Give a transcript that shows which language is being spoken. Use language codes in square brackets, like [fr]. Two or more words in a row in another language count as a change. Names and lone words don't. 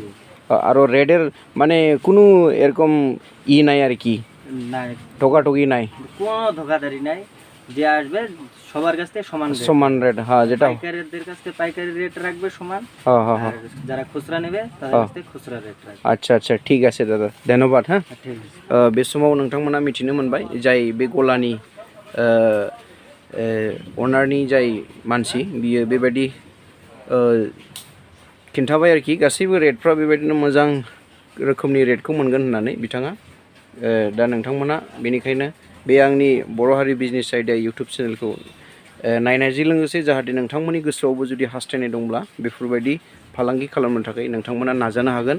[bn] আরো রেডের মানে কোনো এরকম নাই আর কি নাই ঠকাঠকি নাই কোনো ধোকাধারি নাই যে আসবে সবার কাছ থেকে সমান রেট হ্যাঁ যেটা পাইকারদের কাছ থেকে পাইকারি রেট রাখবে সমান হ্যাঁ হ্যাঁ হ্যাঁ যারা খুচরা নেবে তাদের কাছ থেকে খুচরা রেট রাখবে আচ্ছা আচ্ছা ঠিক আছে দাদা ধন্যবাদ হ্যাঁ ঠিক আছে [brx] बे समाव नोंथांमोना मिथिनो मोनबाय जाय बे गलानि अनारनि जाय मानसि बियो बेबायदि खिन्थाबाय आरोखि गासैबो रेटफ्रा बेबायदिनो मोजां रोखोमनि रेटखौ मोनगोन होननानै बिथाङा दा नोंथांमोना बेनिखायनो बे आंनि बर' हारि बिजनेस आयदा इउटुब चेनेलखौ नायनायजों लोगोसे जाहाथे नोंथांमोननि गोसोआवबो जुदि हास्थायनाय दंब्ला बेफोरबायदि फालांगि खालामनो थाखाय नोंथांमोना नाजानो हागोन